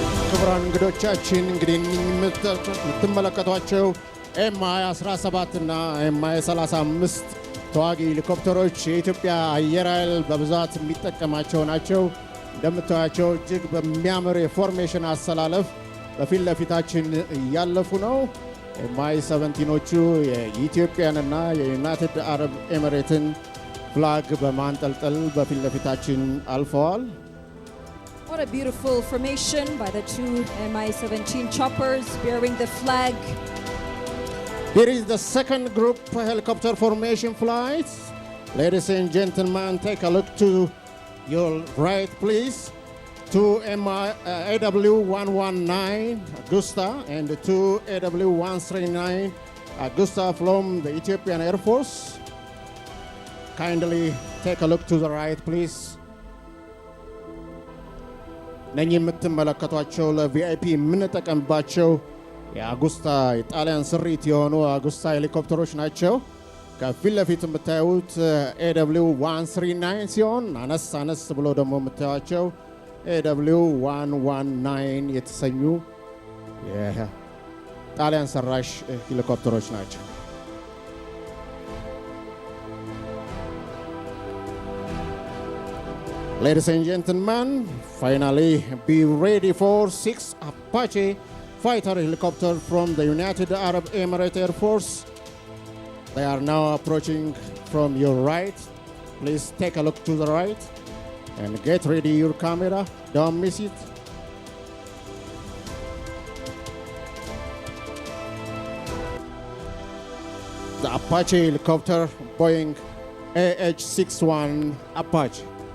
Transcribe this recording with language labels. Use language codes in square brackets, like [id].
[am] ክቡራን እንግዶቻችን እንግዲህ የምትመለከቷቸው Mi-17 እና Mi-35 ተዋጊ ሄሊኮፕተሮች የኢትዮጵያ አየር ኃይል በብዛት የሚጠቀማቸው ናቸው። እንደምታዩቸው እጅግ በሚያምር የፎርሜሽን አሰላለፍ በፊት ለፊታችን እያለፉ ነው። Mi-17ኖቹ የኢትዮጵያንና የዩናይትድ አረብ ኤሚሬትን ፍላግ በማንጠልጠል በፊት ለፊታችን አልፈዋል። [en] What a beautiful formation by the 2 Mi-17 choppers bearing the flag. Here is the second group helicopter formation flight. Ladies and gentlemen, take a look to your right, please. 2 AW119 Augusta and 2 AW139 Augusta from the Ethiopian Air Force. Kindly take a look to the right, please. [am] ነኝ የምትመለከቷቸው ለቪአይፒ የምንጠቀምባቸው የአጉስታ የጣሊያን ስሪት የሆኑ አጉስታ ሄሊኮፕተሮች ናቸው። ከፊት ለፊት የምታዩት AW139 ሲሆን አነስ ብሎ ደግሞ የምታዩቸው AW119 የተሰኙ የጣሊያን ሰራሽ ሄሊኮፕተሮች ናቸው። [en] Ladies and gentlemen, finally be ready for 6 Apache fighter helicopter from the United Arab Emirates Air Force. They are now approaching from your right. Please take a look to the right and get ready your camera. Don't miss it. The Apache helicopter, Boeing AH-61 Apache.